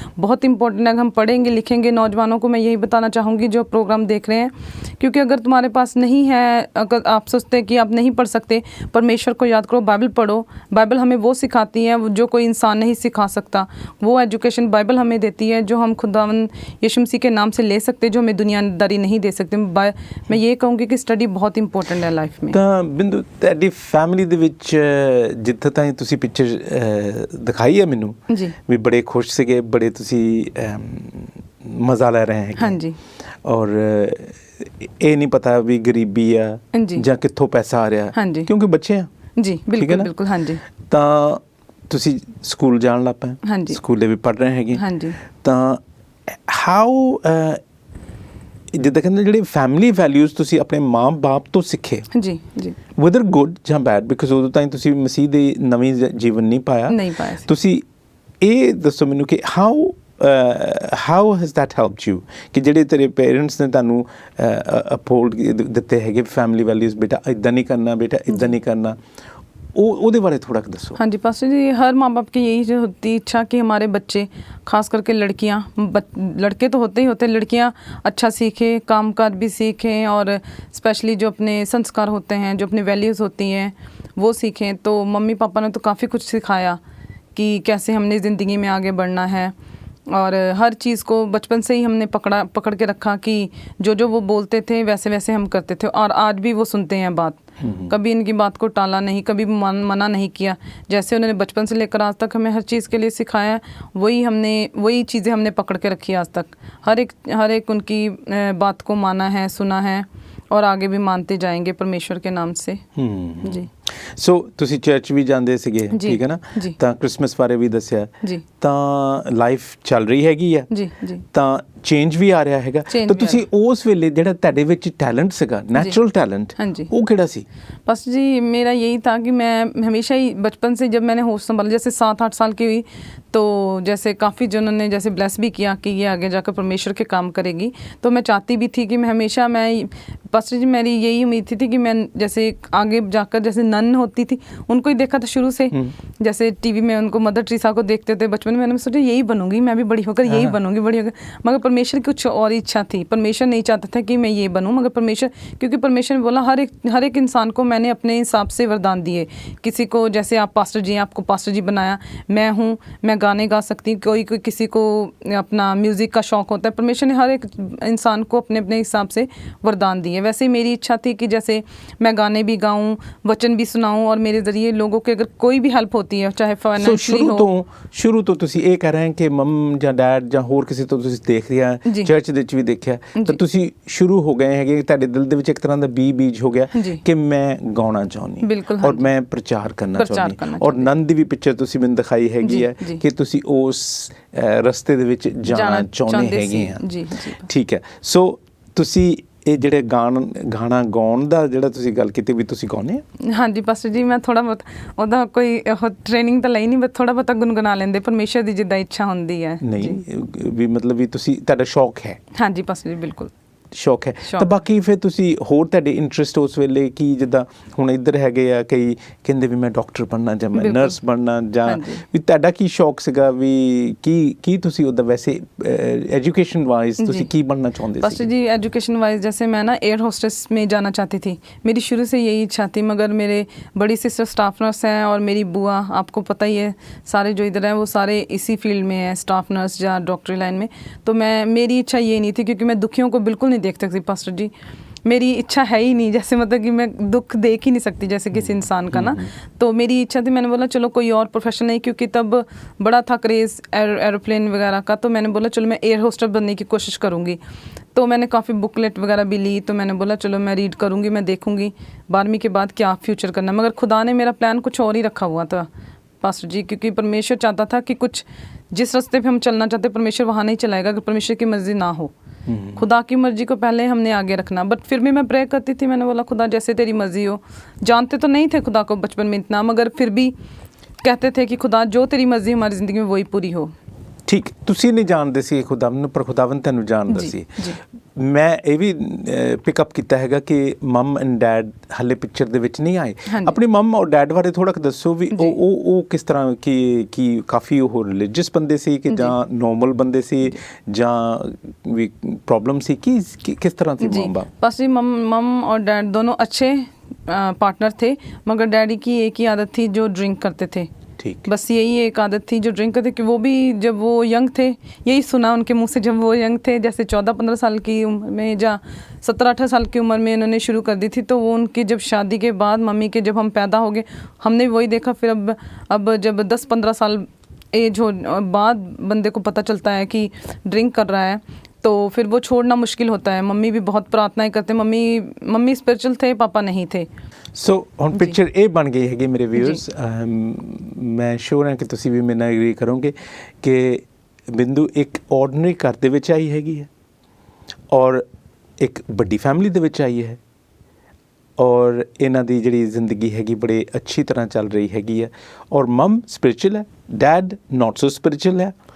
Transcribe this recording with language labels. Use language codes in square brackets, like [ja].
[hi] बहुत इंपॉर्टेंट है, हम पढ़ेंगे लिखेंगे। नौजवानों को मैं यही बताना चाहूँगी जो प्रोग्राम देख रहे हैं, क्योंकि अगर तुम्हारे पास नहीं है, अगर आप सोचते हैं कि आप नहीं पढ़ सकते, परमेश्वर को याद करो, बाइबल पढ़ो। बाइबल हमें वो सिखाती है जो कोई इंसान नहीं सिखा सकता। वो एजुकेशन बाइबल हमें देती है जो हम खुदावंद यीशु मसीह के नाम से ले सकते, जो हमें दुनियादारी नहीं दे सकते। मैं ये कहूँगी कि स्टडी बहुत इंपॉर्टेंट है लाइफ में। [pa] ਤਾਂ ਬਿੰਦੂ ਤੁਹਾਡੀ ਫੈਮਿਲੀ ਦੇ ਵਿੱਚ ਜਿੱਥੇ ਤਾਈਂ ਤੁਸੀਂ ਪਿਕਚਰ ਦਿਖਾਈ ਹੈ ਮੈਨੂੰ ਜੀ ਵੀ ਬੜੇ ਖੁਸ਼ ਸੀਗੇ, ਬੜੇ ਤੁਸੀਂ ਮਜ਼ਾ ਲੈ ਰਹੇ ਹੈਗੇ। ਹਾਂਜੀ। ਔਰ ਇਹ ਨਹੀਂ ਪਤਾ ਵੀ ਗਰੀਬੀ ਆ ਜੀ ਜਾਂ ਕਿੱਥੋਂ ਪੈਸਾ ਆ ਰਿਹਾ, ਹਾਂਜੀ ਕਿਉਂਕਿ ਬੱਚੇ ਆ। ਜੀ ਬਿਲਕੁਲ ਬਿਲਕੁਲ। ਹਾਂਜੀ। ਤਾਂ ਤੁਸੀਂ ਸਕੂਲ ਜਾਣ ਲੱਗ ਪਏ, ਹਾਂਜੀ, ਸਕੂਲੇ ਵੀ ਪੜ੍ਹ ਰਹੇ ਹੈਗੇ। ਹਾਂਜੀ। ਤਾਂ ਹਾਊ ਜਿੱਦਾਂ ਕਹਿੰਦੇ ਜਿਹੜੇ ਫੈਮਿਲੀ ਵੈਲਿਊਜ਼ ਤੁਸੀਂ ਆਪਣੇ ਮਾਂ-ਬਾਪ ਤੋਂ ਸਿੱਖੇ, ਜੀ ਜੀ, [en] whether good [pa] ਜਾਂ [en] bad, because [pa] ਉਦੋਂ ਤਾਈਂ ਤੁਸੀਂ ਮਸੀਹ ਦੇ ਨਵੀਂ ਜੀਵਨ ਨਹੀਂ ਪਾਇਆ ਸੀ। ਤੁਸੀਂ ਇਹ ਦੱਸੋ ਮੈਨੂੰ ਕਿ [en] how has that helped you, [pa] ਕਿ ਜਿਹੜੇ ਤੇਰੇ ਪੇਰੈਂਟਸ ਨੇ ਤੁਹਾਨੂੰ ਅਪਹੋਲਡ ਦਿੱਤੇ ਹੈਗੇ ਫੈਮਿਲੀ ਵੈਲਿਊਜ਼, बेटा इदा नहीं करना, बेटा इदा नहीं करना, ਉਹਦੇ ਬਾਰੇ थोड़ा दसो। [hi] हाँ जी पास्टर जी, हर माँ बाप की यही जो होती इच्छा कि हमारे बच्चे, खास करके लड़कियाँ, लड़के तो होते ही होते, लड़कियाँ अच्छा सीखें, कामकाज भी सीखें और स्पेशली जो अपने संस्कार होते हैं, जो अपनी वैल्यूज़ होती हैं वो सीखें। तो मम्मी पापा ने तो काफ़ी कुछ सिखाया कि कैसे हमने ज़िंदगी में आगे बढ़ना है, और हर चीज़ को बचपन से ही हमने पकड़ के रखा कि जो वो बोलते थे वैसे वैसे हम करते थे, और आज भी वो सुनते हैं बात। कभी इनकी बात को टाला नहीं, कभी मना नहीं किया। जैसे उन्होंने बचपन से लेकर आज तक हमें हर चीज़ के लिए सिखाया, वही चीज़ें हमने पकड़ के रखी आज तक। हर एक उनकी बात को माना है, सुना है और आगे भी मानते जाएंगे परमेश्वर के नाम से। जी। [pa] ਸੋ ਤੁਸੀਂ ਚਰਚ ਵੀ ਜਾਂਦੇ ਸੀਗੇ, ਠੀਕ ਹੈ ਨਾ, ਤਾਂ ਕ੍ਰਿਸਮਸ ਬਾਰੇ ਵੀ ਦੱਸਿਆ ਜੀ, ਤਾਂ ਲਾਈਫ ਚੱਲ ਰਹੀ ਹੈਗੀ ਆ ਜੀ ਜੀ, ਤਾਂ ਚੇਂਜ ਵੀ ਆ ਰਿਹਾ ਹੈਗਾ। ਤਾਂ ਤੁਸੀਂ ਉਸ ਵੇਲੇ ਜਿਹੜਾ ਤੁਹਾਡੇ ਵਿੱਚ ਟੈलेंट ਸੀਗਾ, नेचुरल टैलेंट, वो केड़ा सी? [hi] बस जी मेरा यही था कि मैं हमेशा ही बचपन से, जब मैंने होश संभाला, जैसे 7-8 साल की हुई, तो जैसे काफ़ी जनों ने जैसे ब्लेस भी किया कि ये आगे जाकर परमेश्वर के काम करेगी। तो मैं चाहती भी थी कि मैं हमेशा, पास्टर जी मेरी यही उम्मीद थी कि मैं जैसे आगे जाकर, जैसे नन होती थी उनको ही देखा था शुरू से, जैसे टीवी में उनको मदर टेरेसा को देखते थे बचपन में, मैंने सोचा यही बनूंगी मैं भी, बड़ी होकर यही बनूंगी, बड़ी होकर। मगर परमेश्वर की कुछ और इच्छा थी, परमेश्वर नहीं चाहता था कि मैं ये बनूं, मगर परमेश्वर, क्योंकि परमेश्वर ने बोला हर एक इंसान को मैंने अपने हिसाब से वरदान दिए। किसी को, जैसे आप पास्टर जी हैं, आपको पास्टर जी बनाया, मैं हूँ, मैं गाने गा सकती हूँ, कोई किसी को अपना म्यूज़िक का शौक़ होता है। परमेश्वर ने हर एक इंसान को अपने अपने हिसाब से वरदान दिए। वैसे ही मेरी इच्छा थी कि जैसे मैं गाने भी गाऊँ, वचन भी सुनाऊँ, और मेरे ज़रिए लोगों के अगर कोई भी हेल्प होती है, चाहे फाइनेंशियली हो। [pa] ਸ਼ੁਰੂ ਤੋਂ ਤੁਸੀਂ ਇਹ ਕਹਿ ਰਹੇ हैं ਕਿ ਮਮ ਜਾਂ ਡੈਡ ਜਾਂ ਹੋਰ ਕਿਸੇ ਤੋਂ ਤੁਸੀਂ ਦੇਖ ਰਿਹਾ, ਚਰਚ ਦੇ ਵਿੱਚ ਵੀ ਦੇਖਿਆ, ਤਾਂ ਤੁਸੀਂ ਸ਼ੁਰੂ ਹੋ ਗਏ ਹੈਗੇ, ਤੁਹਾਡੇ ਦਿਲ ਦੇ ਵਿੱਚ ਇੱਕ ਤਰ੍ਹਾਂ ਦਾ ਬੀਜ ਹੋ ਗਿਆ ਕਿ ਮੈਂ ਗਾਉਣਾ ਚਾਹੁੰਦੀ ਔਰ ਮੈਂ ਪ੍ਰਚਾਰ ਕਰਨਾ ਚਾਹੁੰਦੀ। ਔਰ ਨੰਦ ਦੀ ਵੀ ਪਿਕਚਰ ਤੁਸੀਂ ਮੈਨੂੰ ਦਿਖਾਈ ਹੈਗੀ ਹੈ ਕਿ ਤੁਸੀਂ ਉਸ ਰਸਤੇ ਦੇ ਵਿੱਚ ਜਾਣਾ ਚਾਹੁੰਦੇ ਹੈਗੇ ਆ। ਠੀਕ ਹੈ। ਸੋ ਤੁਸੀਂ ਇਹ ਜਿਹੜੇ ਗਾਣਾ ਗਾਉਣ ਦਾ ਜਿਹੜਾ ਤੁਸੀਂ ਗੱਲ ਕੀਤੀ ਵੀ ਤੁਸੀਂ ਗਾਉਂਦੇ? ਹਾਂਜੀ ਪਾਸਟਰ ਜੀ, ਮੈਂ ਥੋੜਾ ਬਹੁਤ ਉਹਦਾ ਕੋਈ ਟ੍ਰੇਨਿੰਗ ਤਾਂ ਲਈ ਨਹੀਂ, ਬਸ ਥੋੜਾ ਬਹੁਤਾ ਗੁਨਗੁਣਾ ਲੈਂਦੇ, ਪਰਮੇਸ਼ਰ ਦੀ ਜਿੱਦਾਂ ਇੱਛਾ ਹੁੰਦੀ ਹੈ। ਨਹੀਂ ਵੀ ਮਤਲਬ ਵੀ ਤੁਸੀਂ, ਤੁਹਾਡਾ ਸ਼ੌਕ ਹੈ? ਹਾਂਜੀ ਪਾਸਟਰ ਜੀ, ਬਿਲਕੁਲ ਸ਼ੌਕ ਹੈ। ਤਾਂ ਬਾਕੀ ਫਿਰ ਤੁਸੀਂ ਹੋਰ ਤੁਹਾਡੇ ਇੰਟਰਸਟ ਉਸ ਵੇਲੇ ਕੀ, ਜਿੱਦਾਂ ਹੁਣ ਇੱਧਰ ਹੈਗੇ ਆ ਕਈ ਕਹਿੰਦੇ ਵੀ ਮੈਂ ਡਾਕਟਰ ਬਣਨਾ ਜਾਂ ਮੈਂ ਨਰਸ ਬਣਨਾ, ਜਾਂ ਵੀ ਤੁਹਾਡਾ ਕੀ ਸ਼ੌਕ ਸੀਗਾ, ਵੀ ਕੀ ਤੁਸੀਂ ਉਹਦਾ ਵੈਸੇ एजुकेशन वाइज ਤੁਸੀਂ ਕੀ [hi] बनना चाहते? बस जी एजुकेशन वाइज जैसे मैं ना एयर होस्टेस में जाना चाहती थी, मेरी शुरू से यही इच्छा थी, मगर मेरे बड़ी सिस्टर स्टाफ नर्स हैं और मेरी बुआ, आपको पता ही है सारे जो इधर हैं वो सारे इसी फील्ड में हैं, स्टाफ नर्स या डॉक्टरी लाइन में। तो मेरी इच्छा ये नहीं थी, क्योंकि मैं दुखियों को बिल्कुल नहीं देख सकती पास्टर जी। मेरी इच्छा है ही नहीं, जैसे मतलब कि मैं दुख देख ही नहीं सकती जैसे किसी इंसान का ना। तो मेरी इच्छा थी, मैंने बोला चलो कोई और प्रोफेशन नहीं, क्योंकि तब बड़ा था क्रेज़ एरोप्लेन वगैरह का, तो मैंने बोला चलो मैं एयर होस्टेस बनने की कोशिश करूँगी। तो मैंने काफ़ी बुकलेट वगैरह भी ली, तो मैंने बोला चलो मैं रीड करूँगी, मैं देखूँगी 12वीं के बाद क्या फ्यूचर करना। मगर खुदा ने मेरा प्लान कुछ और ही रखा हुआ था पास्टर जी, क्योंकि परमेश्वर चाहता था कि कुछ जिस रास्ते पे हम चलना चाहते परमेश्वर वहाँ नहीं चलाएगा अगर परमेश्वर की मर्जी ना हो। खुदा की मर्जी को पहले हमने आगे रखना। बट फिर भी मैं प्रे करती थी, मैंने बोला खुदा जैसे तेरी मर्जी हो। जानते तो नहीं थे खुदा को बचपन में इतना, मगर फिर भी कहते थे कि खुदा जो तेरी मर्जी हमारी ज़िंदगी में वही पूरी हो। [pa] ਠੀਕ, ਤੁਸੀਂ ਨਹੀਂ ਜਾਣਦੇ ਸੀ ਖੁਦਾਵੰਦ ਨੂੰ, ਪਰ ਖੁਦਾਵੰਦ ਤੁਹਾਨੂੰ ਜਾਣਦਾ ਸੀ। ਮੈਂ ਇਹ ਵੀ ਪਿਕਅਪ ਕੀਤਾ ਹੈਗਾ ਕਿ ਮਮ ਐਂਡ ਡੈਡ ਹਾਲੇ ਪਿਕਚਰ ਦੇ ਵਿੱਚ ਨਹੀਂ ਆਏ। ਆਪਣੀ ਮਮ ਔਰ ਡੈਡ ਬਾਰੇ ਥੋੜਾ ਕੁ ਦੱਸੋ ਵੀ ਉਹ ਕਿਸ ਤਰ੍ਹਾਂ ਕਿ ਕਾਫੀ ਉਹ ਰਿਲੀਜੀਅਸ ਬੰਦੇ ਸੀ ਕਿ ਜਾਂ ਨੋਰਮਲ ਬੰਦੇ ਸੀ ਜਾਂ ਵੀ ਪ੍ਰੋਬਲਮ ਸੀ, ਕਿ ਕਿਸ ਤਰ੍ਹਾਂ ਸੀ ਮਾਂ ਬਾਪ? [hi] बस जी मम और डैड दोनों अच्छे पार्टनर थे, मगर डैडी की एक ही आदत थी जो ड्रिंक करते थे। ठीक, बस यही एक आदत थी जो ड्रिंक करते, कि वो भी जब वो यंग थे, यही सुना उनके मुंह से, जब वो यंग थे जैसे 14-15 साल की उम्र में या 17-18 साल की उम्र में इन्होंने शुरू कर दी थी। तो वो उनकी जब शादी के बाद मम्मी के जब हम पैदा हो गए हमने वही देखा। फिर अब जब 10-15 साल एज हो बाद बंदे को पता चलता है कि ड्रिंक कर रहा है, तो फिर वो छोड़ना मुश्किल होता है। मम्मी भी बहुत प्रार्थनाएं करते, मम्मी स्पिरिचुअल थे, पापा नहीं थे। [pa] ਸੋ ਹੁਣ ਪਿਕਚਰ ਇਹ ਬਣ ਗਈ ਹੈਗੀ ਮੇਰੇ ਵਿਊਅਰਸ। ਮੈਂ ਸ਼ੋਰ ਹਾਂ ਕਿ ਤੁਸੀਂ ਵੀ ਮੇਰੇ ਨਾਲ ਐਗਰੀ ਕਰੋਗੇ ਕਿ ਬਿੰਦੂ ਇੱਕ ਆਰਡੀਨਰੀ ਘਰ ਦੇ ਵਿੱਚ ਆਈ ਹੈਗੀ ਹੈ ਔਰ ਇੱਕ ਵੱਡੀ ਫੈਮਿਲੀ ਦੇ ਵਿੱਚ ਆਈ ਹੈ ਔਰ ਇਹਨਾਂ ਦੀ ਜਿਹੜੀ ਜ਼ਿੰਦਗੀ ਹੈਗੀ ਬੜੇ ਅੱਛੀ ਤਰ੍ਹਾਂ ਚੱਲ ਰਹੀ ਹੈਗੀ ਹੈ ਔਰ ਮਮ ਸਪਿਰਿਚੁਅਲ ਹੈ, ਡੈਡ [en] not so spiritual [pa] ਹੈ।